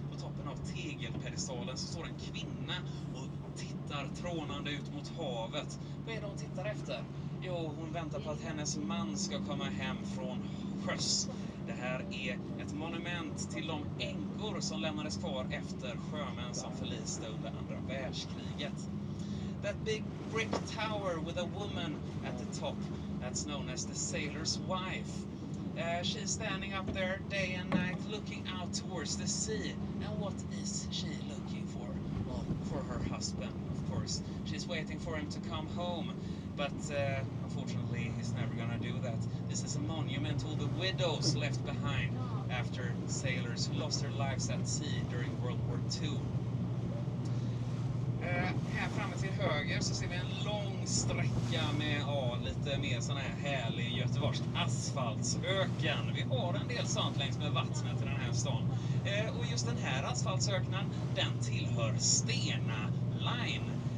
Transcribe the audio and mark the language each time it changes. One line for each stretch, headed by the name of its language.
Swedish: På toppen av tegelpedestalen så står en kvinna och tittar trånande ut mot havet. Vad är det hon tittar efter? Jo, hon väntar på att hennes man ska komma hem från sjöss. Det här är ett monument till de änkor som lämnades kvar efter sjömän som förliste under andra världskriget.
English: That big brick tower with a woman at the top, that's known as the sailor's wife. She's standing up there day and night looking out towards the sea. And what is she looking for? Well, for her husband, of course. She's waiting for him to come home. But unfortunately, he's never gonna do that. This is a monument to all the widows left behind after sailors who lost their lives at sea during World War II.
Swedish: Här framme till höger så ser vi en lång sträcka med lite mer sån här härlig göteborgsk asfaltsöken. Vi har en del sånt längs med vattnet i den här stan. Och just den här asfaltsöknen, den tillhör Stena Line.